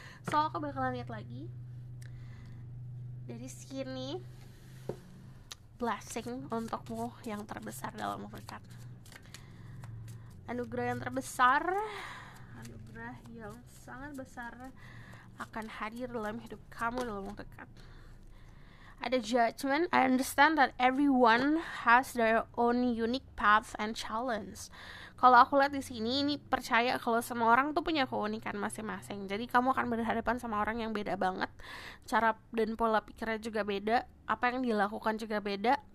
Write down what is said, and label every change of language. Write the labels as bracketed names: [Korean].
[Indonesian] So, aku bakalan lihat lagi dari sini, blessing untukmu yang terbesar dalam berkat. Anugerah yang terbesar, anugerah yang sangat besar akan hadir dalam hidup kamu dalam waktu dekat. Ada judgment. [English] I understand that everyone has their own unique path and challenge. [Indonesian] Kalau aku lihat di sini, ini percaya kalau semua orang tuh punya keunikan masing-masing. Jadi kamu akan berhadapan sama orang yang beda banget. Cara dan pola pikirnya juga beda. Apa yang dilakukan juga beda.